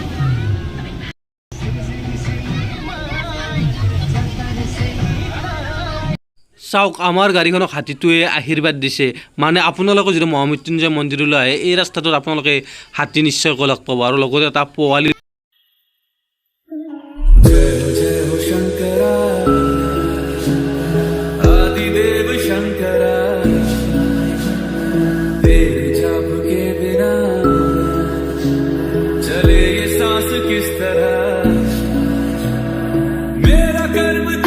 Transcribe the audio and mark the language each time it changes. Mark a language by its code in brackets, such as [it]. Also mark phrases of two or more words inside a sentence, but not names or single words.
[as] চাওক আমাৰ গাড়ীখনক হাতীটোৱে আশীৰ্বাদ দিছে মানে আপোনালোকে যদি মহামৃত্যুঞ্জয় মন্দিৰলৈ আহে এই ৰাস্তাটোত আপোনালোকে হাতী নিশ্চয়কৈ লগ পাব আৰু লগতে এটা পোৱালি [hi] जय हो शंकरा आदिदेव शंकरा तेरे जाप के बिना चले ये सांस किस तरह मेरा कर्म तू